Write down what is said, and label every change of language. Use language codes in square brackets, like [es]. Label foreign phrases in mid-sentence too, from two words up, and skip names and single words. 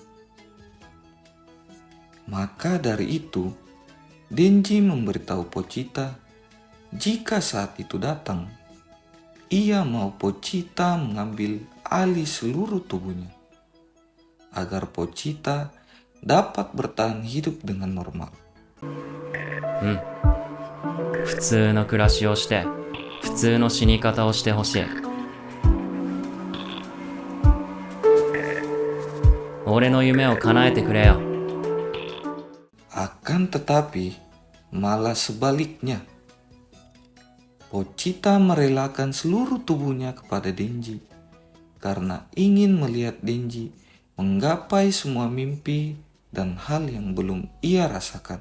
[id] Maka dari itu, Denji memberitahu Pochita jika saat itu datang, ia mau Pochita mengambil alih seluruh tubuhnya agar Pochita dapat bertahan hidup dengan normal. [ja] 普通の暮らしをして、普通の死に方をしてほしい。俺の夢を叶えてくれよ。 [id] Akan tetapi, malah sebaliknya. Pochita merelakan seluruh tubuhnya kepada Denji karena ingin melihat Denji menggapai semua mimpi dan hal yang belum ia rasakan.